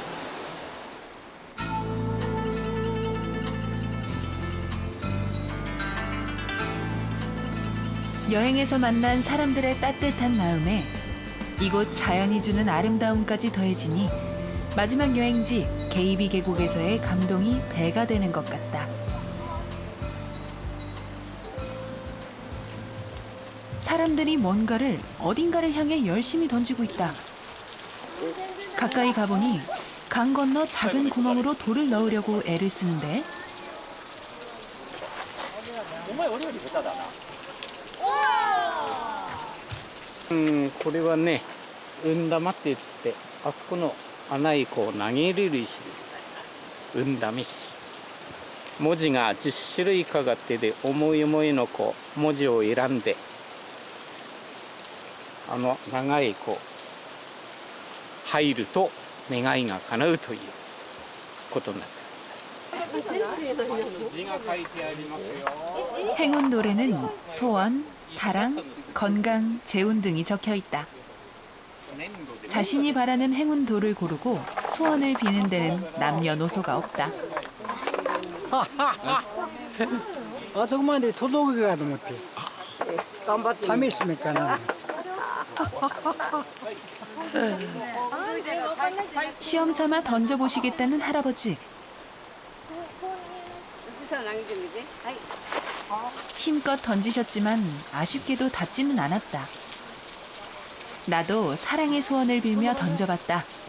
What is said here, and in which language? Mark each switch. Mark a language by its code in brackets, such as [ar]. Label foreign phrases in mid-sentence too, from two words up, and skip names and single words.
[ko] 여행에서 만난 사람들의 따뜻한 마음에 이곳 자연이 주는 아름다움까지 더해지니 마지막 여행지 게이비 계곡에서의 감동이 배가 되는 것 같다. 사람들이 뭔가를 어딘가를 향해 열심히 던지고 있다. 가까이 가보니 강 건너 작은 구멍으로 돌을 넣으려고 애를 쓰는데 [ja] これはね、運玉って言って、あそこの穴にこう投げ入れる石でございます。運玉石。文字が10種類かかってで、思い思いのこう文字を選んで、長いこう入ると願いが叶うということになっております。字が書いてありますよ。 [ko] 행운 노래는 소원, 사랑, 건강, 재운 등이 적혀 있다. 자신이 바라는 행운 돌을 고르고 소원을 비는 데는 남녀노소가 없다. [ja] あそこまで届くかと思って頑張って試してみたな [ko] 시험 삼아 던져보시겠다는 할아버지. 힘껏 던지셨지만 아쉽게도 닿지는 않았다. 나도 사랑의 소원을 빌며 던져봤다.